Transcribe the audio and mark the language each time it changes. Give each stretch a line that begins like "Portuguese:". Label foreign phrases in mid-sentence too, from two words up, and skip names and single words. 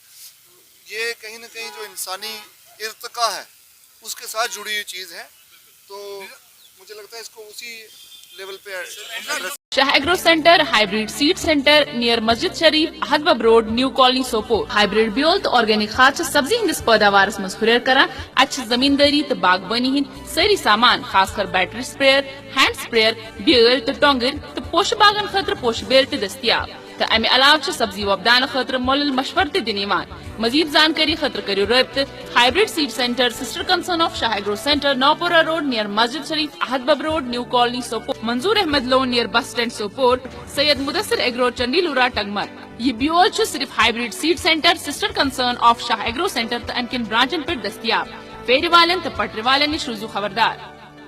Hindi: ये कहीं ना कहीं जो इंसानी इर्तिका है उसके साथ जुड़ी हुई चीज़ है, तो मुझे लगता है इसको उसी लेवल पे
Kashmiri: शाह एग्रो सेंटर हाइब्रिड सीड सेंटर नियर मस्जिद शरीफ हदबब रोड न्यू कॉलोनी सोपोर हाइब्रिड बियोल तो ऑर्गेनिक खाद सब्जी हंदिस पैदावार मज हुर करान अच्छ जमींदारी तो बागबानी हिंद सारी सामान खासकर
English: battery sprayer hand sprayer
Kashmiri: बेल तो टोंगर तो पोश बागन खतर पोश बेल तो दस्तियाब तो अमे अलाव सब्जी वबदान खतर मोल मशवर ते दिन मजीद जानकारी खतर करियो रब्त हाइब्रिड सीड सेंटर
English: sister concern of
Kashmiri: शाह एग्रो सेंटर नौपुरा रोड नियर मस्जिद शरीफ अहदबब रोड न्यू कॉलोनी सोपोर मंजूर अहमद लोन
English: near bus stand
Kashmiri: सोपोर सैयद मुदस्सिर एग्रो चंडीलूरा टंगमर ये ब्योल सिर्फ हाइब्रिड सीड सेंटर
English: sister concern of
Kashmiri: शाह एग्रो सेंटर तो अनकिन ब्रांचन पर दस्तियाब फेरी वालन तो पटरी वालन निश रुजू खबरदार।